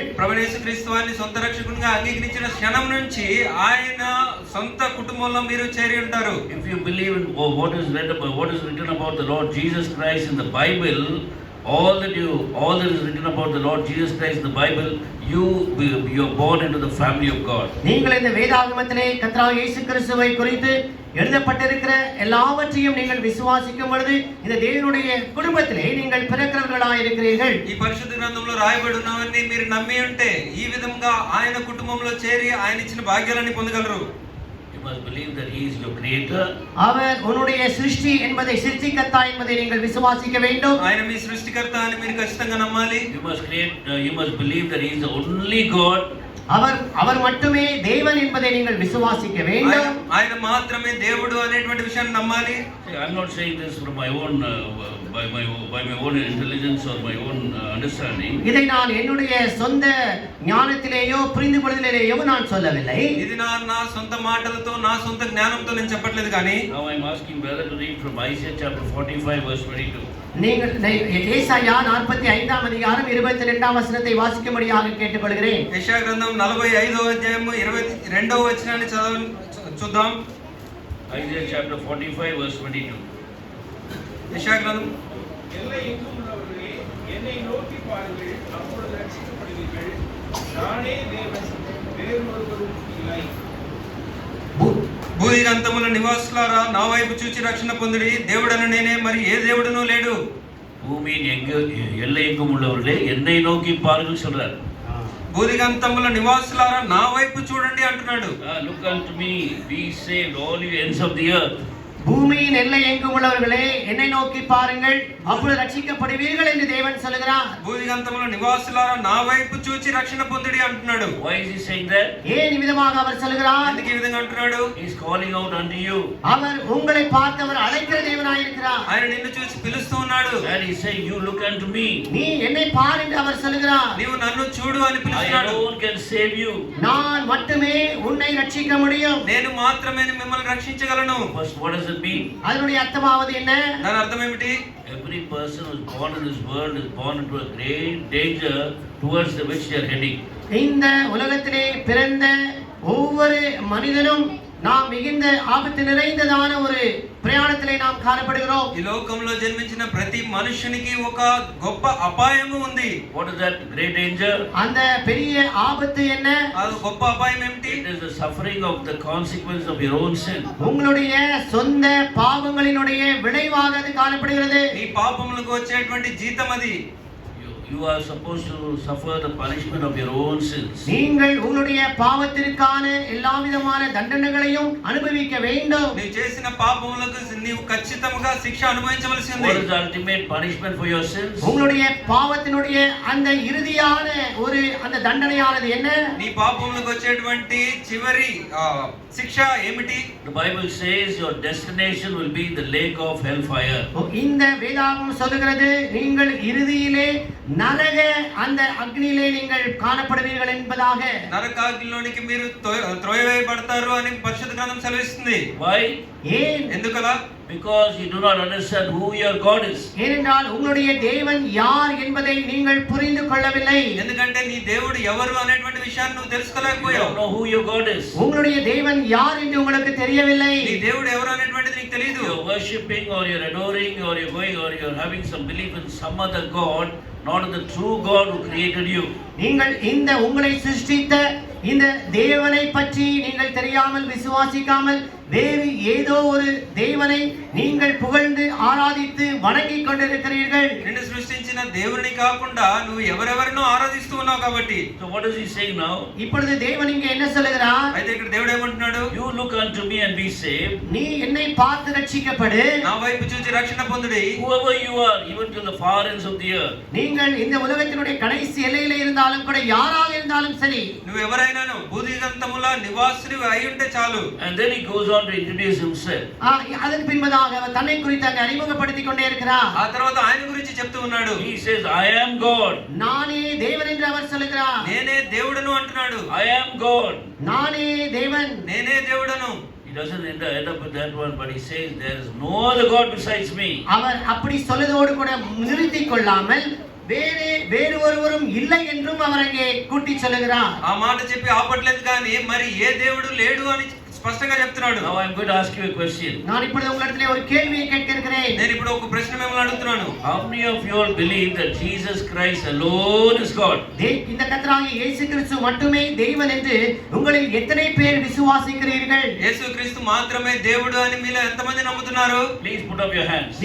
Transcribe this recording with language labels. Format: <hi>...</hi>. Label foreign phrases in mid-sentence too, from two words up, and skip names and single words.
<te>ప్రభువైన యేసుక్రీస్తు వారిని సొంత రక్షకునిగా అంగీకరించిన క్షణం నుంచి ఆయన సొంత కుటుంబంలో మీరు చేరి ఉంటారు.</te> <en>If you believe in what is written about the Lord Jesus Christ in the Bible, all that is written about the Lord Jesus Christ in the Bible, you're born into the family of God.</en> <ta>நீங்கள் இந்த வேதாகமத்திலே கர்த்தராகிய இயேசு கிறிஸ்துவை குறித்து எழுதப்பட்டிருக்கிற எல்லாவற்றையும் நீங்கள் விசுவாசிக்கும் பொழுது இந்த தேவனுடைய குடும்பத்திலே நீங்கள் பிறக்கிறவர்களாய் இருக்கிறீர்கள்.</ta> <te>ఈ పరిశుద్ధ గ్రంథంలో రాయబడి ఉన్నవన్నీ మీరు నమ్మి ఉంటే ఈ విధంగా ఆయన కుటుంబంలో చేరి ఆయన ఇచ్చిన భాగ్యాలను పొందగలరు.</te> <en>You must believe that he is your creator.</en> <ta>அவர் உன்னுடைய சிருஷ்டி என்பதை சிருஷ்டிகர்த்தா என்பதை நீங்கள் விசுவாசிக்க வேண்டும்.</ta> <te>ఆయన మీ సృష్టికర్త అని మీరు ఖచ్చితంగా నమ్మాలి.</te> <en>You must believe that he is the only God.</en> <ta>அவர் மட்டுமே தேவன் என்பதை நீங்கள் விசுவாசிக்க வேண்டும்.</ta> <te>ఆయన మాత్రమే దేవుడు అనేటువంటి విషయాన్ని నమ్మాలి.</te> <en>I'm not saying this from my own by my own intelligence or my own understanding.</en> <ta>இதை நான் என்னுடைய சொந்த ஞானத்திலேயோ புரிந்து கொள்வதிலேயோ நான் சொல்லவில்லை.</ta> <te>ఇది నా సొంత మాటలతో నా సొంత జ్ఞానంతో నేను చెప్పట్లేదు కానీ</te> <en>Now I'm asking brother to read from Isaiah chapter 45 verse 22.</en> <ta>நீங்கள் ஏசாயா 45ஆம் அதிகாரம் 22ஆம் வசனத்தை வாசிக்கும்படியாக கேட்டுக்கொள்கிறேன்.</ta> <te>యెషయా గ్రంథం 45వ అధ్యాయము 22వ వచనాన్ని చూద్దాం.</te> <en>Isaiah chapter 45 verse 22.</en> <te>యెషయా గ్రంథం</te> <ta>எல்லை எங்கும் உள்ளவர்களே என்னை நோக்கி பாருங்கள், அப்பொழுது ரட்சிக்கப்படுவீர்கள். நானே தேவன், வேறொருவரும் இல்லை.</ta> <te>భూదిగంతముల నివాసులారా నా వైపు చూచి రక్షణ పొందుడి. దేవుడను నేనే, మరి ఏ దేవుడునూ లేడు.</te> <ta>பூமியின் எல்லை எங்கும் உள்ளவர்களே என்னை நோக்கி பாருங்கள் சொல்றார்.</ta> <te>భూదిగంతముల నివాసులారా నా వైపు చూడండి అంటున్నాడు.</te> <en>Look unto me, be saved all you ends of the earth.</en> <ta>பூமியின் எல்லை எங்கும் உள்ளவர்களே என்னை நோக்கி பாருங்கள் அப்பொழுது ரட்சிக்கப்படுவீர்கள் என்று தேவன் சொல்கிறார்.</ta> <te>భూదిగంతముల నివాసులారా నా వైపు చూచి రక్షణ పొందుడి అంటున్నాడు.</te> <en>Why is he saying that?</en> <ta>ஏன் இவ்விதமாக அவர் சொல்கிறார்?</ta> <te>ఎందుకు ఈ విధంగా అంటున్నాడు?</te> <en>He is calling out unto you.</en> <ta>அவர் உங்களை பார்த்து அவர் அழைக்கிற தேவனாய் இருக்கிறார்.</ta> <te>ఆయన నిన్ను చూసి పిలుస్తూ ఉన్నాడు.</te> <en>And he is saying, you look unto me.</en> <ta>நீ என்னை பார் என்று அவர் சொல்கிறார்.</ta> <te>నీవు నన్ను చూడు అని</te> <en>I</en> <te>పిలుస్తున్నాడు.</te> <en>alone can save you.</en> <ta>நான் மட்டுமே உன்னை ரட்சிக்க முடியும்.</ta> <te>నేను మాత్రమే మిమ్మల్ని రక్షించగలను.</te> <en>First, what does it mean?</en> <ta>அதனுடைய அர்த்தமாவது என்ன?</ta> <te>దాని అర్థం ఏమిటి?</te> <en>Every person who is born in this world is born into a great danger towards the which they are heading.</en> <ta>இந்த உலகத்திலே பிறந்த ஒவ்வொரு மனிதனும் நாம் மிகுந்த ஆபத்து நிறைந்ததான ஒரு பிரயாணத்திலே நாம் காணப்படுகிறோம்.</ta> <te>ఈ లోకంలో జన్మించిన ప్రతి మనుషునికి ఒక గొప్ప అపాయము ఉంది.</te> <en>What is that great danger?</en> <ta>அந்த பெரிய ஆபத்து என்ன?</ta> <te>అది గొప్ప అపాయం ఏమిటి?</te> <en>It is the suffering of the consequence of your own sin.</en> <ta>உங்களுடைய சொந்த பாவங்களினுடைய விளைவாக அது காணப்படுகிறது.</ta> <te>నీ పాపములకు వచ్చేటువంటి జీతం అది.</te> <en>You are supposed to suffer the punishment of your own sins.</en> <ta>நீங்கள் உங்களுடைய பாவத்திற்கான எல்லா விதமான தண்டனைகளையும் அனுபவிக்க வேண்டும்.</ta> <te>నీవు చేసిన పాపములకు నీవు ఖచ్చితంగా శిక్ష అనుభవించవలసి ఉంది.</te> <en>What is the ultimate punishment for your sins?</en> <ta>உங்களுடைய பாவத்தினுடைய அந்த இறுதியான ஒரு அந்த தண்டனையானது என்ன?</ta> <te>నీ పాపములకు వచ్చేటువంటి చివరి శిక్ష ఏమిటి?</te> <en>The Bible says your destination will be the lake of hellfire.</en> <ta>இந்த வேதாகமம் சொல்லுகிறது நீங்கள் இறுதியிலே நரக அந்த அக்னியிலே நீங்கள் காணப்படுவீர்கள் என்பதாக.</ta> <te>నరకాగ్నిలోనికి మీరు త్రోయవేయబడతారు అని పరిశుద్ధ గ్రంథం సెలవిస్తుంది.</te> <en>Why?</en> <ta>ஏன்?</ta> <te>ఎందుకలా?</te> <en>Because you do not understand who your God is.</en> <ta>ஏனென்றால் உங்களுடைய தேவன் யார் என்பதை நீங்கள் புரிந்து கொள்ளவில்லை.</ta> <te>ఎందుకంటే నీ దేవుడు ఎవరు అనేటువంటి విషయాన్ని నువ్వు</te> <en>You</en> <te>తెలుసుకోలేకపోయావు.</te> <en>don't know who your God is.</en> <ta>உங்களுடைய தேவன் யார் என்று உங்களுக்கு தெரியவில்லை.</ta> <te>నీ దేవుడు ఎవరు అనేటువంటిది నీకు తెలియదు.</te> <en>You're worshipping or you're adoring or you're going or you're having some belief in some other God, not in the true God who created you.</en> <ta>நீங்கள் இந்த உங்களை சிருஷ்டித்த இந்த தேவனை பற்றி நீங்கள் தெரியாமல் விசுவாசிக்காமல் வேறு ஏதோ ஒரு தேவனை நீங்கள் புகழ்ந்து ஆராதித்து வணங்கிக் கொண்டிருக்கிறீர்கள்.</ta> <te>నిన్ను సృష్టించిన దేవుని కాకుండా నువ్వు ఎవరెవరినో ఆరాధిస్తూ ఉన్నావు కాబట్టి.</te> <en>So what is he saying now?</en> <ta>இப்பொழுது தேவன் இங்கே என்ன சொல்லுகிறார்?</ta> <te>అయితే ఇక్కడ దేవుడు ఏమంటున్నాడు?</te> <en>You look unto me and be saved.</en> <ta>நீ என்னை பார்த்து ரட்சிக்கப்படு.</ta> <te>నా వైపు చూసి రక్షణ పొందుడి.</te> <en>Whoever you are, even to the far ends of the earth.</en> <ta>நீங்கள் இந்த உலகத்தினுடைய கடைசி எல்லையில இருந்தாலும் கூட யாராக இருந்தாலும் சரி.</ta> <te>నువ్వు ఎవరైనాను భూదిగంతముల నివాసునివి అయి ఉంటే చాలు.</te> <en>And then he goes on to introduce himself.</en> <ta>அதன் பின்பதாக அவர் தன்னை குறித்து அங்கே அறிமுகப்படுத்திக் கொண்டே இருக்கிறார்.</ta> <te>ఆ తర్వాత ఆయన గురించి చెప్తూ ఉన్నాడు.</te> <en>He says, I am God.</en> <ta>நானே தேவன் என்று அவர் சொல்லுகிறார்.</ta> <te>నేనే దేవుడను అంటున్నాడు.</te> <en>I am God.</en> <ta>நானே தேவன்.</ta> <te>నేనే దేవుడను.</te> <en>He doesn't end up with that one, but he says, there is no other God besides me.</en> <ta>அவர் அப்படி சொல்லதோடு கூட நிறுத்திக் கொள்ளாமல் வேறு ஒருவரும் இல்லை என்றும் அவர் அங்கே கூட்டி சொல்லுகிறார்.</ta> <te>ఆ మాట చెప్పి ఆపట్లేదు కానీ మరి ఏ దేవుడు లేడు అని స్పష్టంగా చెప్తున్నాడు.</te> <en>Now I am going to ask you a question.</en> <ta>நான் இப்பொழுது உங்களிடத்திலே ஒரு கேள்வியை கேட்க இருக்கிறேன்.</ta> <te>నేను ఇప్పుడు ఒక ప్రశ్న మిమ్మల్ని అడుగుతున్నాను.</te> <en>How many of you all believe that Jesus Christ alone is God?</en> <ta>இந்த கர்த்தராகிய இயேசு கிறிஸ்து மட்டுமே தேவன் என்று உங்களில் எத்தனை பேர் விசுவாசிக்கிறீர்கள்?</ta> <te>యేసుక్రీస్తు మాత్రమే దేవుడు అని మీలో ఎంతమంది నమ్ముతున్నారు?</te> <en>Please put up your hands.</en>